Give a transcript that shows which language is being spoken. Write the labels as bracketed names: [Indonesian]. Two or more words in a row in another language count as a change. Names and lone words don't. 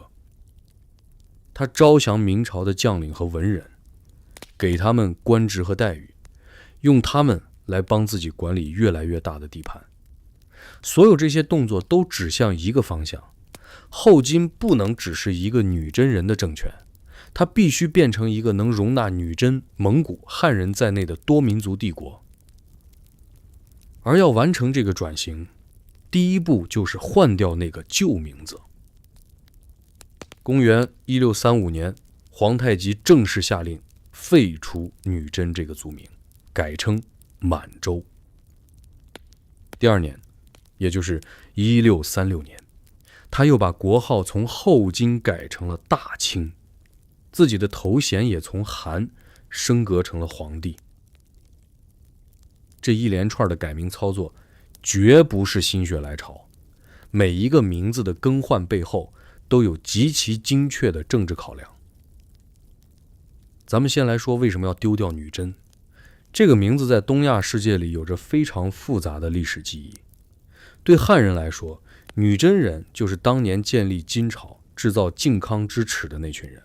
[Chinese] 他招降明朝的將領和文人，給他們官職和待遇，用他們來幫自己管理越來越大的地盤。所有這些動作都指向一個方向：后金不能只是一個女真人的政權，它必須變成一個能容納女真、蒙古、漢人在內的多民族帝國。而要完成這個轉型，第一步就是換掉那個舊名字。公元1635年，皇太極正式下令廢除女真這個族名，改稱滿洲。第二年，也就是1636年，他又把国號從后金改成了大清，自己的頭衔也從汗升格成了皇帝。這一連串的改名操作絕不是心血來潮，每一個名字的更換背後都有極其精確的政治考量。咱們先来說為什麼要丟掉女真。這個名字在東亞世界裡有着非常複雜的歷史記憶。對漢人來說，女真人就是當年建立金朝、制造靖康之恥的那群人。